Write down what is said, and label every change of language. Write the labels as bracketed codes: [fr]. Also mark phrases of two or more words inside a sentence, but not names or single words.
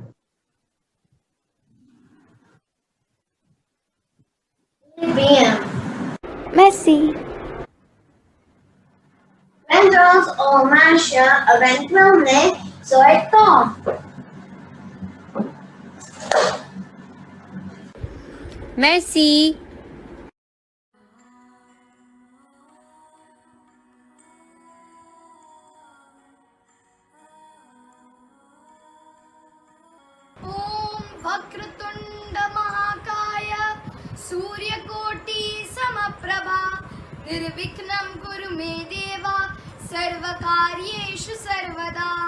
[fr] Bien. Merci. Vendrons au marché éventuellement sur Tom. Merci. [sa] ॐ वक्रतुण्ड महाकाय सूर्यकोटि समप्रभा निर्विघ्नं कुरु मे देव सर्वकार्येषु सर्वदा